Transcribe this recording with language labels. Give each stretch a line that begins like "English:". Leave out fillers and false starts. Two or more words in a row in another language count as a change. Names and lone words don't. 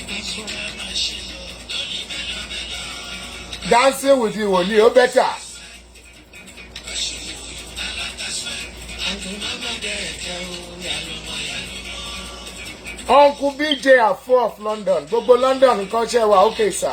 English: Dancing with you
Yoruba: wòlíì ó bẹ́tà.
English: Uncle BJ Afo of London.
Yoruba: Gbogbo London nǹkan ṣe wà
English: okay sir.